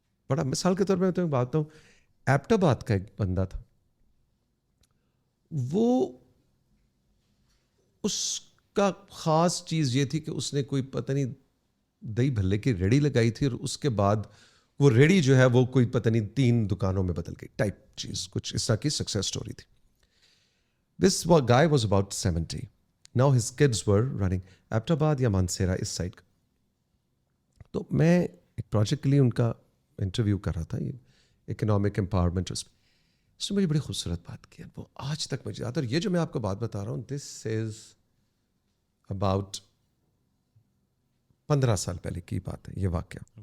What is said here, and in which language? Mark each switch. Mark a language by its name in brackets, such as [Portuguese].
[Urdu] بڑا مثال کے طور پہ میں تمہیں بات ہوں, ایبٹ آباد کا ایک بندہ تھا, وہ اس کا خاص چیز یہ تھی کہ اس نے کوئی پتہ نہیں دہی بھلے کی ریڑھی لگائی تھی, اور اس کے بعد وہ ریڑھی جو ہے وہ کوئی پتہ نہیں 3 دکانوں میں بدل گئی ٹائپ چیز, کچھ اس طرح کی سکسیس اسٹوری تھی. [English] This guy was about 70. Now his kids were running Abbottabad [Urdu] یا مانسیرا اس سائڈ کا. تو میں ایک پروجیکٹ کے لیے ان کا انٹرویو کر رہا تھا, یہ اکنامک امپاورمنٹ, اس نے مجھے بڑی خوبصورت بات کی, وہ آج تک مجھے یاد ہے. اور یہ جو میں آپ کو بات بتا رہا ہوں, [English] this is about [Urdu] 15 سال پہلے کی بات ہے یہ واقعہ.